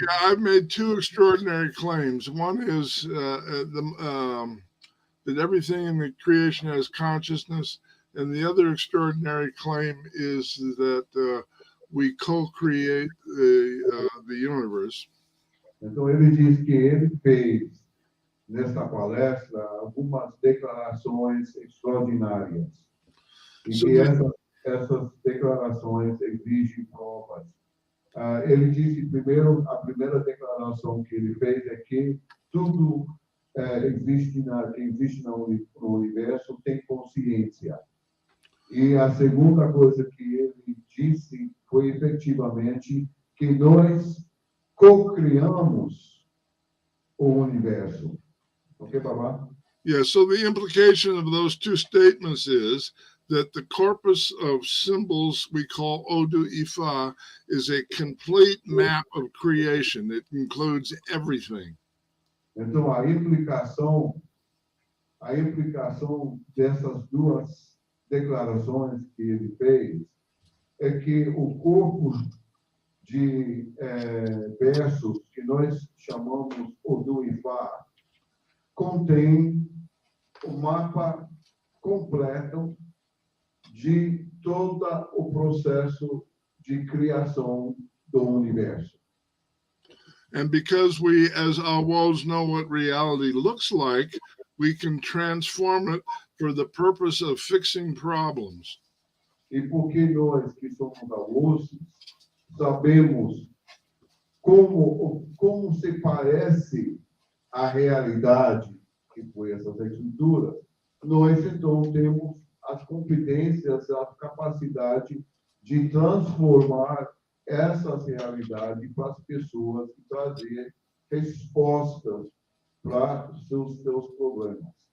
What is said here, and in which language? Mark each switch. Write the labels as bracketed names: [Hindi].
[English] Yeah, I've made two extraordinary claims. One is that everything in the creation has consciousness, and the other extraordinary claim is that we co-create the universe. [Portuguese] Então, ele diz que ele fez, nesta palestra, algumas declarações extraordinárias. E que essas declarações exigem provas. Ele disse, primeiro, a primeira declaração que ele fez é que tudo que existe no universo tem consciência. E a segunda coisa que ele disse foi, efetivamente, que nós co-criamos o universo. Ok, Baba? [English] Yeah, so the implication of those two statements is that the corpus of symbols we call Odu Ifá is a complete map of creation. It includes everything. [Portuguese] Então, a implicação dessas duas declarações que ele fez é que o corpo de versos que nós chamamos Odu Ifá contém o mapa completo de todo o processo de criação do universo. [English] And because we, as Awos, know what reality looks like, we can transform it for the purpose of fixing problems. [Portuguese] E porque nós que somos Awos sabemos como se parece a realidade que foi essas escrituras, nós então temos as competências, a capacidade de transformar essas realidades para as pessoas e trazer respostas para os seus problemas.